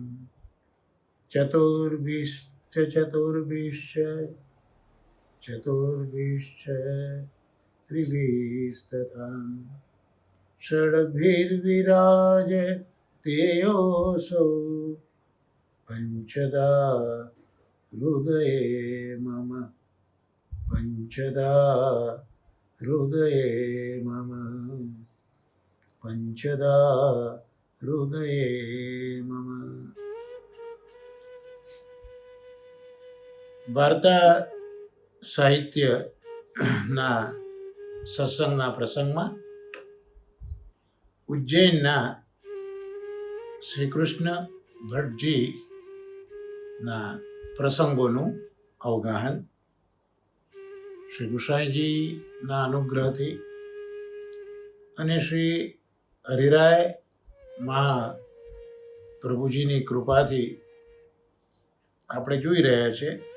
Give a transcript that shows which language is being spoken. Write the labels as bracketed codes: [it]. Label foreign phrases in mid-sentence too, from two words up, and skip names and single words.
[sa] चतुर्भिश्च त्रिभिस्तथा षड्भिर्विराजतेयोऽसौ पञ्चदा हृदये मम पंचदा हृदये मम पंचदा हृदये मम। [gu] વાર્તા સાહિત્યના સત્સંગના પ્રસંગમાં ઉજ્જૈનના શ્રી કૃષ્ણ ભટ્ટજીના પ્રસંગોનું અવગાહન શ્રી ગુસાઈજીના અનુગ્રહથી અને શ્રી હરિરાય મહાપ્રભુજીની કૃપાથી આપણે જોઈ રહ્યા છે।